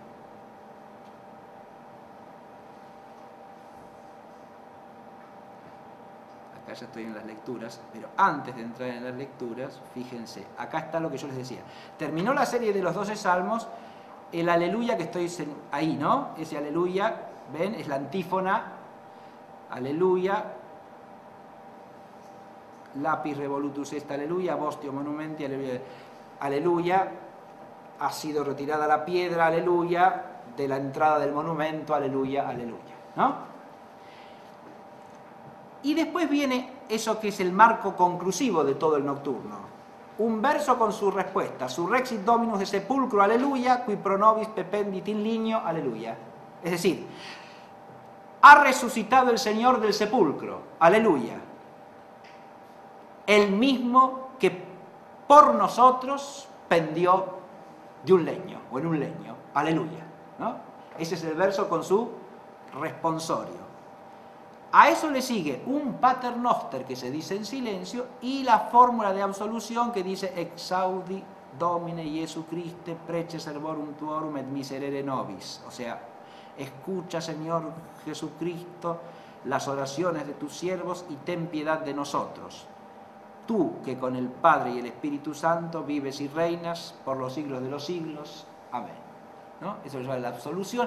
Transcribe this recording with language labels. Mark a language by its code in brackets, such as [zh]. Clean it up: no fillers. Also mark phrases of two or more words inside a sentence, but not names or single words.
[es] Acá ya estoy en las lecturas, pero antes de entrar en las lecturas, fíjense, acá está lo que yo les decía. Terminó la serie de los 12 salmos, el aleluya que estoy ahí, ¿no? Ese aleluya, ¿ven? Es la antífona, aleluya, [la] lapis revolutus est, [es] aleluya, [la] vostio monumenti, [es] aleluya, aleluya, ha sido retirada la piedra, aleluya, de la entrada del monumento, aleluya, aleluya, ¿no? Y después viene eso que es el marco conclusivo de todo el nocturno. Un verso con su respuesta. [la] Surrexit Dominus de sepulcro, aleluya, qui pro nobis pependit in ligno, aleluya. [es] Es decir, ha resucitado el Señor del sepulcro, aleluya. El mismo que por nosotros pendió de un leño, o en un leño, aleluya, ¿no? Ese es el verso con su responsorio. A eso le sigue un paternoster que se dice en silencio y la fórmula de absolución que dice [la] exaudi Domine Jesu Christe prece servorum tuorum et miserere nobis. [es] O sea, escucha, Señor Jesucristo, las oraciones de tus siervos y ten piedad de nosotros. Tú que con el Padre y el Espíritu Santo vives y reinas por los siglos de los siglos. Amén, ¿no? Eso es la absolución.